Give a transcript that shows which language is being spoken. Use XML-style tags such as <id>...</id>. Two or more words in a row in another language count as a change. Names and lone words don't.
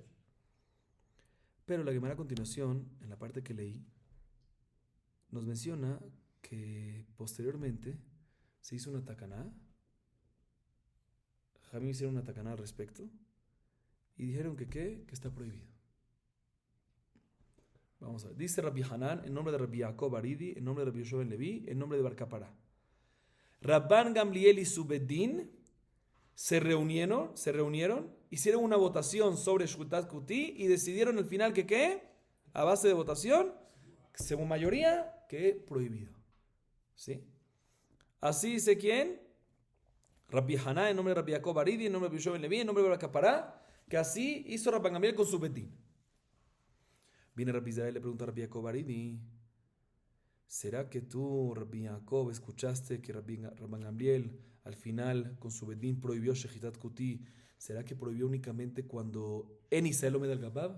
<es>Pero la Gemara a continuación, en la parte que leí, nos menciona que posteriormente se hizo una tacaná. Jamí hicieron una tacaná al respecto y dijeron que ¿qué? Que está prohibido. Vamos a ver. Dice Rabbi Hanan en nombre de Rabbi Yaakov Aridi, en nombre de Rabbi Yoshua Ben Levi, en nombre de Bar Kapara. Rabban Gamliel y su Bedín se reunieron, hicieron una votación sobre</es> <he>שחיטת כותי</he> <es>y decidieron al final que ¿qué? A base de votación, según mayoría, que prohibido. ¿Sí? Así dice ¿quién? Rabbi Haná en nombre de Rabbi Yaakov Aridi, en nombre de Rabbi Yoshua Ben Levi, en nombre de Bar Kapara, que así hizo Rabban Gamliel con su Bedín. Viene Rabbi Israel y le pregunta a Rabbi Yaakov Aridi, ¿será que tú, Rabbi Yaakov, escuchaste que Rabban Gamliel al final con su Bedín prohibió</es> <he>שחיטת כותי?</he> <es>¿Será que prohibió únicamente cuando en Israel</es> <he>עומד על גבו?</he>